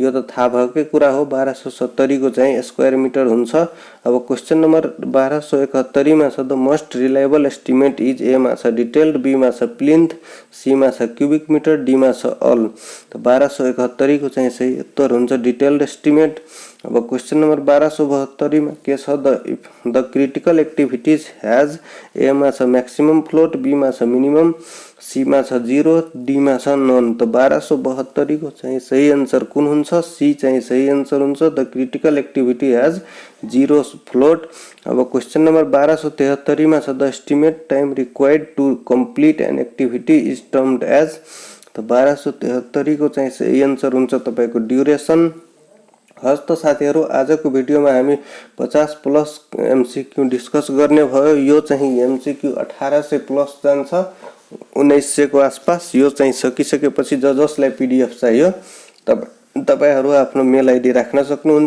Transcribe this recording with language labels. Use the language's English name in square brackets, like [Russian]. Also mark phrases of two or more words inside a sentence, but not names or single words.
[Nepali] यो त थाहा भएकै कुरा हो, 1270 को चाहिँ [English] square meter [Nepali] हुन्छ। [English] अब question number 1271 [Nepali] मा छ [English] the most reliable estimate is a [Nepali] मा छ [English] detailed, b [Nepali] मा छ [English] plinth, c [Nepali] मा छ [English] cubic meter, d [Nepali] मा छ [English] all. [Nepali] त 1271 को चाहिँ सही उत्तर हुन्छ [English] detailed estimate. अब question number 1272 [Nepali] में के छ [English] the critical activities has a [Nepali] मा छ [English] maximum float, b [Nepali] मा छ [English] minimum, c [Nepali] मा छ [English] 0, d [Nepali] मा छ [English] none. [Nepali] तो 1272 को चाहिँ सही आन्सर कुन हुन्छ? सी चाहिँ सही आन्सर हुन्छ। [English] the critical activity has 0 float. अब question number 1273 [Nepali] में छ [English] the estimate time required to complete an activity is termed as. [Nepali] तो 1273 को चाहिँ सही आन्सर हुन्छ तपाईको ड्युरेसन। हस् त साथीहरु, आजको भिडियोमा हामी 50+ [English] MCQ discuss [Nepali] गर्ने भयो। यो चाहिँ एमसीक्यू 1800 प्लस जान्छ, 1900 को आसपास। यो चाहिँ सकिसकेपछि जसलाई पीडीएफ चाहियो तपाईहरु आफ्नो [English] mail ID [Nepali] राख्न सक्नुहुन्छ।